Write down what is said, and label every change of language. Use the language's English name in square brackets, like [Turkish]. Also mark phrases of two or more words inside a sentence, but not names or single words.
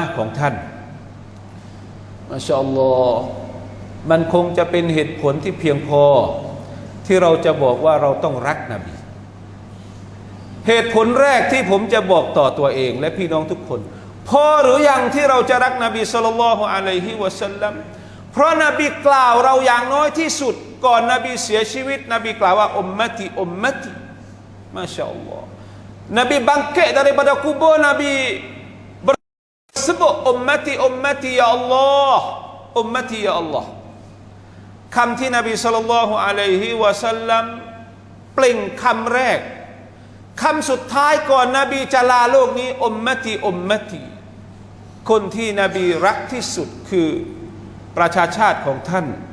[Thai] ห์ของท่าน [Arabic] ما شاء الله [Thai] มันคงจะเป็นเหตุผลที่เพียงพอที่เราจะบอกว่าเราต้องรักนบีเหตุผลแรกที่ผมจะบอกต่อตัวเองและพี่น้องทุกคนพอหรือยังที่เราจะรักนบี [Arabic] صلى الله عليه وسلم [Thai] เพราะนบีกล่าวเราอย่างน้อยที่สุดก่อนนบีเสียชีวิตนบีกล่าวว่า [Arabic] أمتي أمتي ما شاء الله [Thai] นบี [Malay] bangkit daripada kubur Nabi bersebut ummati ummati ya Allah ummati ya Allah [Thai] คำที่นบี [Arabic] صلى الله عليه وسلم [Thai] เปล่งคำแรกคำสุดท้ายก่อนนบีจะลาโลกนี้ [Arabic] أمتي أمتي [Thai] คนที่นบีรักที่สุดคือประชาชาติของท่าน